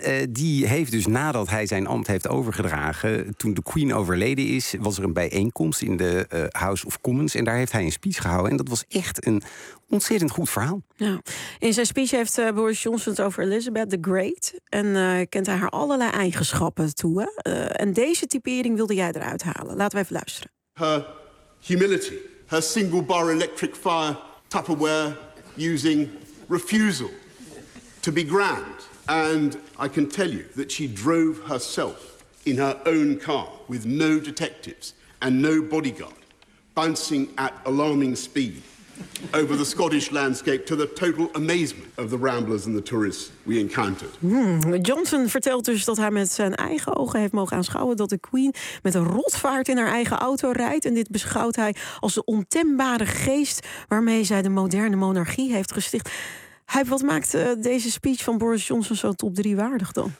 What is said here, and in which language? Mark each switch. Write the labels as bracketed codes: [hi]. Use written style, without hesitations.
[nl] Die heeft dus nadat hij zijn ambt heeft overgedragen, toen de Queen overleden is, was er een bijeenkomst in de House of Commons en daar heeft hij een speech gehouden en dat was echt een ontzettend goed verhaal. Ja. In zijn speech heeft Boris Johnson het over Elizabeth the Great en kent hij haar allerlei eigenschappen toe. En deze typering wilde jij eruit halen. Laten we even luisteren. [en] Her humility, her single bar electric fire Tupperware using refusal to be grand, and I can tell you that she drove herself in her own car with no detectives and no bodyguard, bouncing at alarming speed over the Scottish landscape to the total amazement of the ramblers and the tourists we encountered. [nl] Johnson vertelt dus dat hij met zijn eigen ogen heeft mogen aanschouwen dat de Queen met een rotvaart in haar eigen auto rijdt. En dit beschouwt hij als de ontembare geest waarmee zij de moderne monarchie heeft gesticht. Huib, wat maakt deze speech van Boris Johnson zo top 3 waardig dan?